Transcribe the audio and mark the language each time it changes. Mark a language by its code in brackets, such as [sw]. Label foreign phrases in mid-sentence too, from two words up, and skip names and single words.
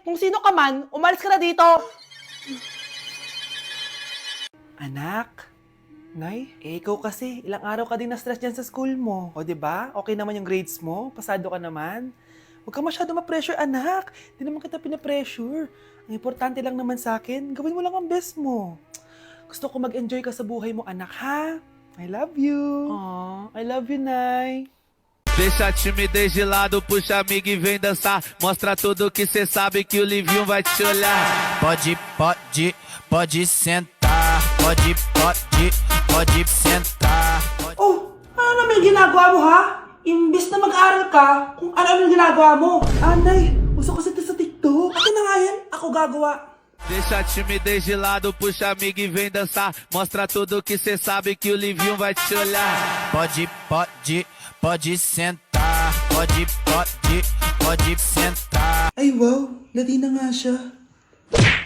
[tl] Kung sino ka man, umalis ka na dito! Anak, Nay, ikaw kasi, ilang araw ka din na-stress dyan sa school mo. O, diba? Okay naman yung grades mo? Pasado ka naman? Huwag ka masyado ma-pressure, anak. Hindi naman kita pina-pressure. Ang importante lang naman sa akin, gawin mo lang ang best mo. Gusto ko mag-enjoy ka sa buhay mo, anak, ha? [en] I love you. Aww, I love you, Nay. [pt] Deixa a timidez de lado, puxa amigo e vem dançar. Mostra tudo que cê sabe que o Livinho vai te olhar. Pode sentar. Pode sentar. [tl] Oh, ano naman yung ginagawa mo, ha? Imbis na mag-aral ka, kung ano yung ginagawa mo. Nay, uso kasi ito sa TikTok. Akin na nga yan, ako gagawa. Deixa a timidez de lado, puxa amigo e vem dançar. Mostra tudo que cê sabe que o Livinho vai te olhar. Pode sentar. Pode sentar. Ay wow, Latina nga siya.